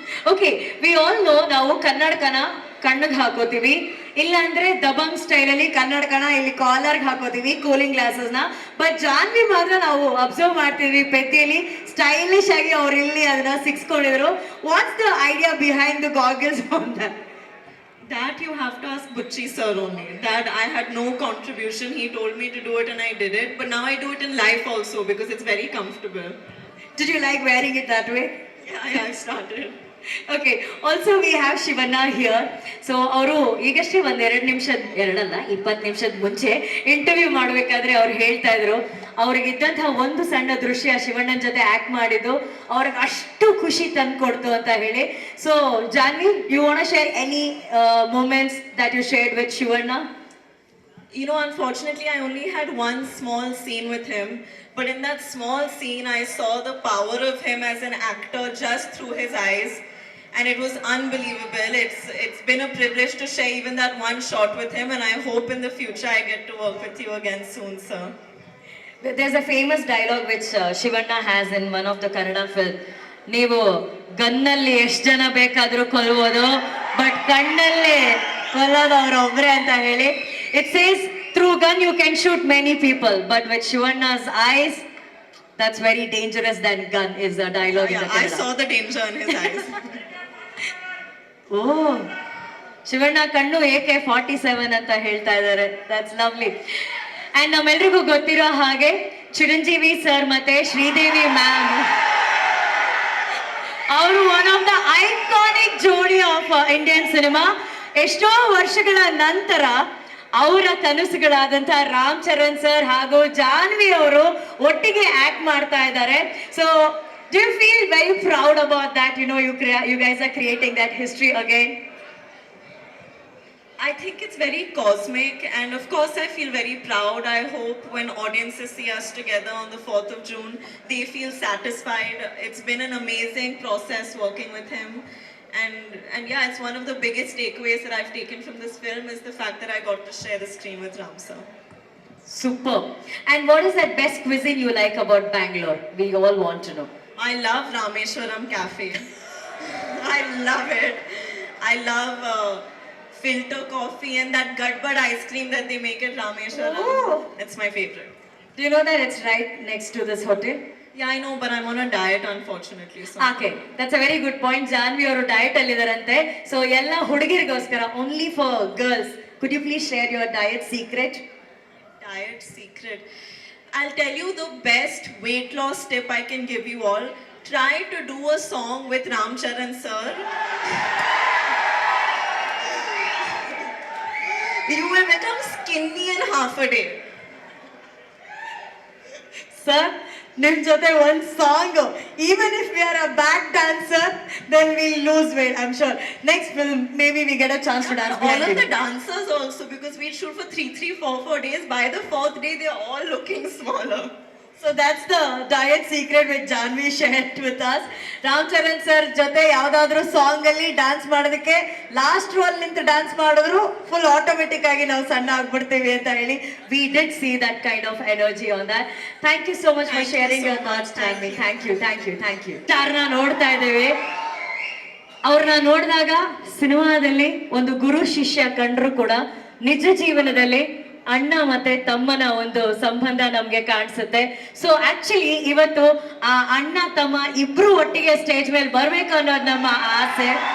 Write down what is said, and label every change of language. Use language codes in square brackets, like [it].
[en] okay we all know [kn] ನಾವು ಕನ್ನಡಕನ ಕಣ್ಣಿಗೆ ಹಾಕೋತೀವಿ, ಇಲ್ಲ ಅಂದ್ರೆ ದಬಂಗ್ ಸ್ಟೈಲ್ ಅಲ್ಲಿ ಕನ್ನಡಕನ ಇಲ್ಲಿ ಕಾಲರ್ಗೆ ಹಾಕೋತೀವಿ, ಕೂಲಿಂಗ್ ಗ್ಲಾಸಸ್ ನ. ಬಟ್ ಜಾನ್ವಿ ಮಾತ್ರ ನಾವು ಅಬ್ಸರ್ವ್ ಮಾಡ್ತಿದ್ವಿ ಪೆದ್ದಿಯಲ್ಲಿ ಸ್ಟೈಲಿಶ್ ಆಗಿ ಅವ್ರು ಇಲ್ಲಿ ಅದನ್ನ ಸಿಕ್ಸ್ಕೊಂಡಿದ್ರು. [en] What's the idea behind the goggles on that? That you have to ask Butchi sir only. That I had no contribution. He told me to do it and I did it. But now I do it in life also because it's very comfortable. Did you like wearing it that way? Yeah, I started. Okay also we have Shivanna here. [kn] So ಅವರು ಈಗಷ್ಟೇ ಒಂದ್ 20 ನಿಮಿಷದ ಮುಂಚೆ interview ಮಾಡ್ಬೇಕಾದ್ರೆ ಅವ್ರು ಹೇಳ್ತಾ ಇದ್ರು ಅವ್ರಿಗಿದ್ದಂತಹ ಒಂದು ಸಣ್ಣ ದೃಶ್ಯ ಶಿವಣ್ಣನ ಜೊತೆ ಆಕ್ಟ್ ಮಾಡಿದ್ದು ಅವ್ರಿಗೆ ಅಷ್ಟು ಖುಷಿ ತಂದ್ಕೊಡ್ತು ಅಂತ ಹೇಳಿ. [en] So Janhvi, you want to share any moments that you shared with Shivanna? You know, unfortunately, I only had one small scene with him. But in that small scene, I saw the power of him as an actor just through his eyes. And it was unbelievable. It's been a privilege to share even that one shot with him. And I hope in the future I get to work with you again soon, sir. There's a famous dialogue which Shivanna has in one of the Kannada film. [kn] ನೀವು ಗನ್ನಲ್ಲಿ ಎಷ್ಟು ಜನ ಬೇಕಾದ್ರೂ ಕೊಲ್ಬೋದು, but ಕಣ್ಣಲ್ಲಿ ಕೊಲ್ಲೋದು ಅವ್ರೊಬ್ರೆ ಅಂತ ಹೇಳಿ. [en] It says through gun you can shoot many people, but with Shivanna's eyes, that's very dangerous than gun is a dialogue in the Yeah, I Kannada. saw the danger in his eyes. [kn] ಓ, ಶಿವಣ್ಣ ಕಣ್ಣು AK-47 ಅಂತ ಹೇಳ್ತಾ ಇದ್ದಾರೆ. [en] That's lovely. [kn] And ನಮ್ಮೆಲ್ರಿಗೂ ಗೊತ್ತಿರೋ ಹಾಗೆ Chiranjeevi sir ಮತ್ತೆ Sridevi ma'am ಅವರು [en] One of the iconic jodi of Indian cinema. [kn] ಎಷ್ಟೋ ವರ್ಷಗಳ ನಂತರ ಅವರ ಕನಸುಗಳಾದಂತಹ ರಾಮ್ ಚರಣ್ ಸರ್ ಹಾಗೂ ಜಾನ್ವಿ ಅವರು ಒಟ್ಟಿಗೆ ಆಕ್ಟ್ ಮಾಡ್ತಾ ಇದ್ದಾರೆ. So [en] do you feel very proud about that? You know, you guys are creating that history again. I think it's very cosmic, and of course I feel very proud. I hope when audiences see us together on the 4th of June, they feel satisfied. It's been an amazing process working with him. And yeah, it's one of the biggest takeaways that I've taken from this film is the fact that I got to share the screen with Ram sir. Superb. And what is that best cuisine you like about Bangalore? We all want to know. I love Rameshwaram Cafe. I love it. I love filter coffee and that Gadbad ice cream that they make at Rameshwaram. Oh. It's my favorite. Do you know that it's right next to this hotel? Yeah, I know, but I'm on a diet, unfortunately. So. Okay, that's a very good point. [kn] Janvi ಅವರು diet ಅಲ್ಲಿ ಇದಾರಂತೆ. So ಎಲ್ಲ ಹುಡುಗಿರಿಗೋಸ್ಕರ, [en] only for girls. Could you please share your diet secret? Diet secret. I'll tell you the best weight loss tip I can give you all. Try to do a song with Ram Charan sir. You will become skinny in half a day. Sir, [kn] ನಿಮ್ ಜೊತೆ ಒಂದ್ song, [en] even if we are a bad dancer, then we'll lose weight, I'm sure. Next film, maybe we get a chance to dance. All of the dancers also, because we shoot for 4 days. By the 4th day, they're all looking smaller. So that's the diet secret which Janvi shared with us. [kn] Ram Charan sir ಜೊತೆ ಯಾವ್ದಾದ್ರು song ಅಲ್ಲಿ dance ಮಾಡೋದಕ್ಕೆ last rho ಅಲ್ಲಿ ನಿಂತು dance ಮಾಡಿದ್ರು full automatic ಆಗಿ ನಾವು ಸಣ್ಣ ಆಗ್ಬಿಡ್ತೀವಿ ಅಂತ ಹೇಳಿ. [en] We did see that kind of energy on that. Thank you so much for sharing your thoughts, Janvi. Thank you. [kn] ಸ್ಟಾರ್ನ ನೋಡ್ತಾ ಇದ್ದೇವೆ. ಅವ್ರನ್ನ ನೋಡಿದಾಗ ಸಿನಿಮಾದಲ್ಲಿ ಒಂದು ಗುರು ಶಿಷ್ಯ ಕಂಡ್ರು ಕೂಡ ನಿಜ ಜೀವನದಲ್ಲಿ ಅಣ್ಣ ಮತ್ತೆ ತಮ್ಮನ ಒಂದು ಸಂಬಂಧ ನಮ್ಗೆ ಕಾಣಿಸುತ್ತೆ. ಸೊ ಆಕ್ಚುಲಿ ಇವತ್ತು ಆ ಅಣ್ಣ ತಮ್ಮ ಇಬ್ರು ಒಟ್ಟಿಗೆ ಸ್ಟೇಜ್ ಮೇಲೆ ಬರ್ಬೇಕು ಅನ್ನೋದು ನಮ್ಮ ಆಸೆ.